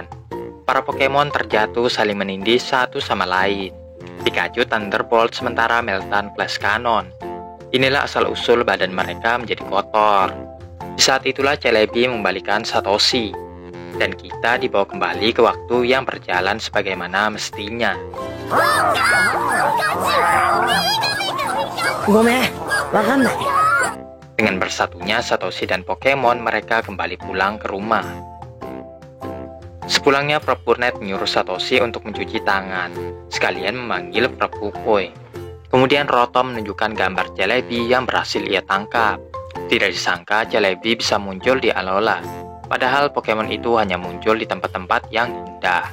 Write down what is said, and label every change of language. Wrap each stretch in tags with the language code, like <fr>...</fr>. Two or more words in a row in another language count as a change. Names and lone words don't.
<id>Para Pokemon terjatuh saling menindih satu sama lain. Pikachu Thunderbolt sementara Meltan Flash Cannon. Inilah asal-usul badan mereka menjadi kotor. Di saat itulah Celebi mengembalikan Satoshi, dan kita dibawa kembali ke waktu yang berjalan sebagaimana mestinya.</id> <ja>ごめん、わかんない。</ja> <id>Dengan bersatunya Satoshi dan Pokemon, mereka kembali pulang ke rumah. Sepulangnya, Prof. Burnett menyuruh Satoshi untuk mencuci tangan, sekalian memanggil Prof. Kukui. Kemudian Rotom menunjukkan gambar Celebi yang berhasil ia tangkap. Tidak disangka Celebi bisa muncul di Alola, padahal Pokemon itu hanya muncul di tempat-tempat yang indah.</id>